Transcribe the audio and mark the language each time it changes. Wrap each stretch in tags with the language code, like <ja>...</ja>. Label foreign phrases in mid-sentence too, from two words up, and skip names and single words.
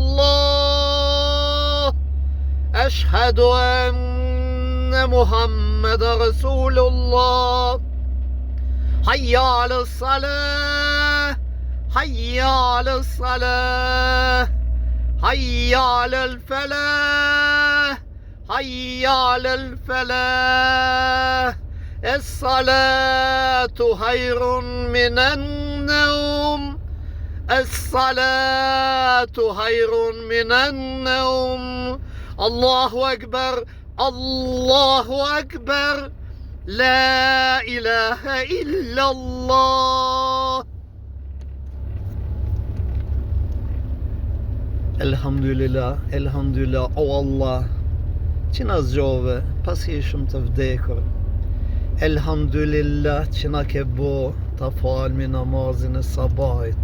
<ar>الله أشهد أن محمد رسول الله حي على الصلاة حي على الصلاة حي على الفلاح حي على الفلاح الصلاة خير من النوم الصلاة خير من النوم الله أكبر الله أكبر لا إله إلا الله.</ar> <sq>Elhamdulillah, o Allah, që na zgjove pas ishëm të vdekur. Elhamdulillah që na ke bo të falmi namazin e sabahit.</sq>